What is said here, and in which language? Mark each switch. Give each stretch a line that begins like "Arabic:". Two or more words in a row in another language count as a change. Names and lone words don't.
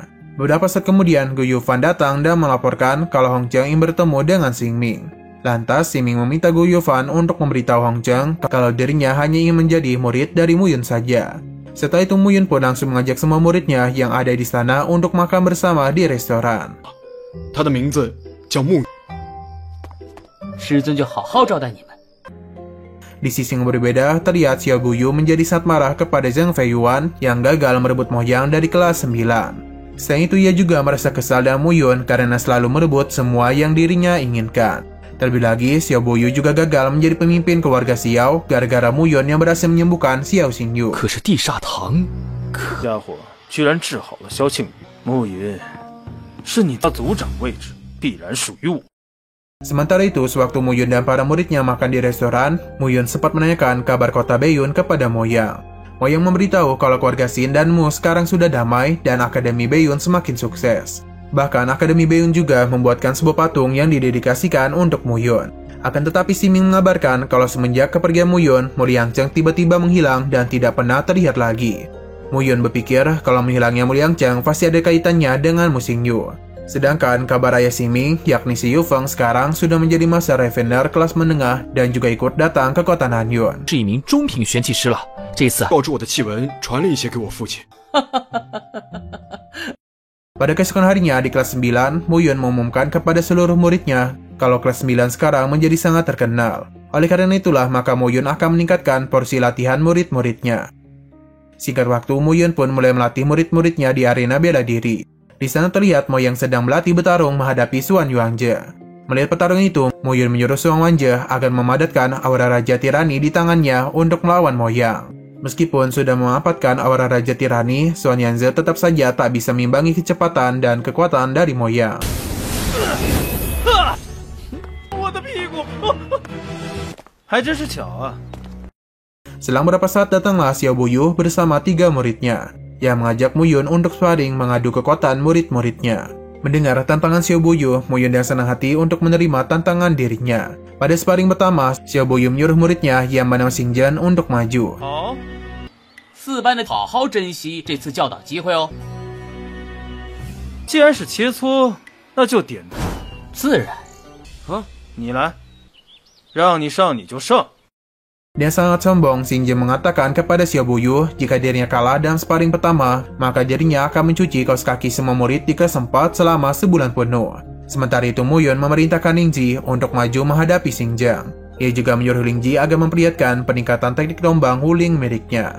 Indonesian: Beberapa saat kemudian, Gu Yufan datang dan melaporkan kalau Hong Cheng ingin bertemu dengan Xing Ming. Lantas, Xing Ming meminta Gu Yufan untuk memberitahu Hong Cheng kalau dirinya hanya ingin menjadi murid dari Mu Yun saja. Setelah itu, Mu Yun pun langsung mengajak semua muridnya yang ada di sana untuk makan bersama di restoran.
Chinese: 他的名字叫木师尊就好好招待你们。
Indonesian: Di sisi yang berbeda, terlihat Xiao Guyu menjadi sangat marah kepada Zheng Feiyuan yang gagal merebut Mo Yang dari kelas 9. Selain itu, ia juga merasa kesal dengan Mu Yun karena selalu merebut semua yang dirinya inginkan. Terlebih lagi, Xiao Guyu juga gagal menjadi pemimpin keluarga Xiao gara-gara Mu Yun yang berhasil menyembuhkan Xiao Xingyu.
Chinese: 可是地煞堂，家伙居然治好了萧庆宇。暮云，是你的组长位置，必然属于我。
Indonesian: Sementara itu, sewaktu Mu Yun dan para muridnya makan di restoran, Mu Yun sempat menanyakan kabar kota Baiyun kepada Mo Yang. Mo Yang memberitahu kalau keluarga Xin dan Mu sekarang sudah damai dan Akademi Baiyun semakin sukses. Bahkan Akademi Baiyun juga membuatkan sebuah patung yang didedikasikan untuk Mu Yun. Akan tetapi Xing Ming mengabarkan kalau semenjak kepergian Mu Yun, Mu Liangzheng tiba-tiba menghilang dan tidak pernah terlihat lagi. Mu Yun berpikir kalau menghilangnya Mu Liangzheng pasti ada kaitannya dengan Mu Xingyu. Sedangkan kabar ayah Xing Ming, yakni Si Yufeng sekarang sudah menjadi
English: Master Revener
Indonesian: kelas menengah dan juga ikut datang ke kota Nanyuan.
Chinese: 是一名中品玄气师了。这次告知我的气文传了一些给我父亲。
Indonesian: Pada keesokan harinya di kelas 9, Mu Yun mengumumkan kepada seluruh muridnya kalau kelas 9 sekarang menjadi sangat terkenal. Oleh karena itulah, maka Mu Yun akan meningkatkan porsi latihan murid-muridnya. Singkat waktu, Mu Yun pun mulai melatih murid-muridnya di arena bela diri. Di sana terlihat Mo Yang sedang berlatih bertarung menghadapi Xuan Wanzhe. Melihat pertarungan itu, Mo Yun menyuruh Xuan Wanzhe agar memadatkan aura Raja Tirani di tangannya untuk melawan Mo Yang. Meskipun sudah memanfaatkan aura Raja Tirani, Xuan Wanzhe tetap saja tak bisa mengimbangi kecepatan dan kekuatan dari Mo Yang.
Chinese: 我的屁股，还真是巧啊！
Indonesian: Selang beberapa saat datanglah Xiao Buyu bersama 3 muridnya, yang mengajak Mu Yun untuk sparring mengadu kekuatan murid-muridnya. Mendengar tantangan Xiao Buyu, Mu Yun dengan senang hati untuk menerima tantangan dirinya. Pada sparring pertama, Xiao Buyu menyuruh muridnya yang bernama Xing Zhen untuk maju.
Chinese: 好，4班的好好珍惜这次教导机会哦。既然是切磋，那就点头。自然。你来，让你上你就上。
Indonesian: Dengan sangat sombong, Xing Zhen mengatakan kepada Xiao Buyu jika dirinya kalah dalam sparring pertama, maka dirinya akan mencuci kaos kaki semua murid di kelas 4 selama sebulan penuh. Sementara itu, Mu Yun memerintahkan Ling Ji untuk maju menghadapi Xing Zhen. Ia juga menyuruh Ling Ji agar memperlihatkan peningkatan teknik tombang Wuling miliknya.